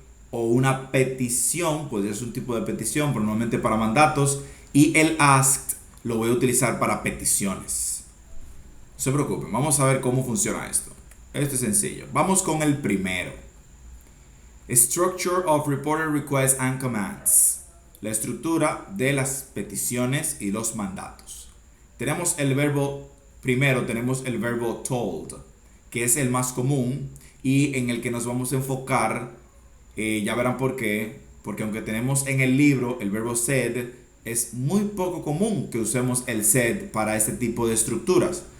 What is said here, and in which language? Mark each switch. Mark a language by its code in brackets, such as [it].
[es] O una petición, pues es un tipo de petición, pero normalmente para mandatos. Y el asked lo voy a utilizar para peticiones. No se preocupen, vamos a ver cómo funciona esto. Esto es sencillo. Vamos con el primero. [en] Structure of reported requests and commands. [es] La estructura de las peticiones y los mandatos. Tenemos el verbo, primero tenemos el verbo told, que es el más común y en el que nos vamos a enfocar. Ya verán por qué. Porque aunque tenemos en el libro el verbo said, es muy poco común que usemos el said para este tipo de estructuras.